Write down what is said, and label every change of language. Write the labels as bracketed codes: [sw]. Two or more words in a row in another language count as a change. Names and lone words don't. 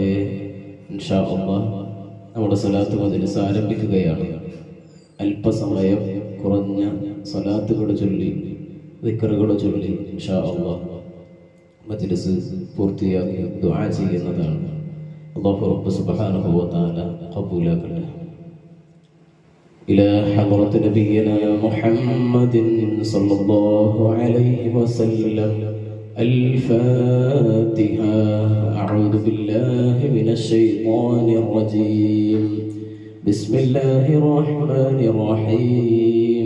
[ar] إن شاء الله [ml] നമ്മുടെ സ്വലാത്ത് മജ്‌ലിസ് ആരംഭിക്കുകയാണ്. അല്പസമയം കുറഞ്ഞ സ്വലാത്തുകൾ ചൊല്ലി ദിക്റുകൾ ചൊല്ലി [ar] إن شاء الله [ml] മജ്‌ലിസ് പൂർത്തിയാക്കി ദുആ ചെയ്യുന്നതാണ്. അല്ലാഹു റബ്ബ് [ar] سبحانه وتعالى [ml] ഖബൂലാക്കട്ടെ. [ar] إلى حضرة نبينا محمد صلى الله عليه وسلم الفاتحة. أعوذ بالله من الشيطان الرجيم. بسم الله الرحمن الرحيم.